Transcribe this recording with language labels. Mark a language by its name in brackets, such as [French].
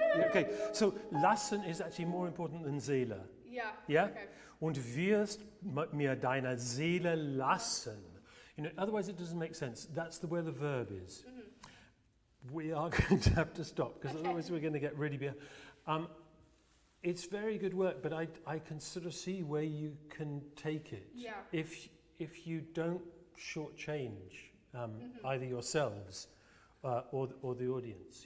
[English] Okay, so lassen is actually more important than Seele. Yeah. Yeah? Okay. [German] Und wirst mir deine Seele lassen. [English] You know, otherwise it doesn't make sense. That's where the verb is. We are going to have to stop because otherwise we're going to get really behind. It's very good work, but I can sort of see where you can take it. Yeah. If you don't shortchange either yourselves or the audience.